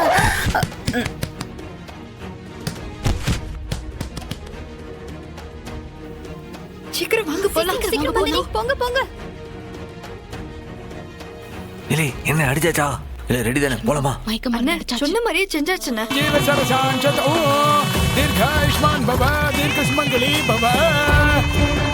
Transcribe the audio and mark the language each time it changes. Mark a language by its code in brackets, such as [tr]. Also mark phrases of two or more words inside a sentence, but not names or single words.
[ta] சீக்கிரம் வாங்க போலாம். போங்க போங்க. இல்லை என்ன அடிச்சாச்சா? இல்ல ரெடி தானே, போலாமா? சொன்ன மாதிரியே செஞ்சாச்சுண்ணே. [sa] जीव सर्वशांत ओ दीर्घायुष्मान भव दीर्घ सुमंगली भव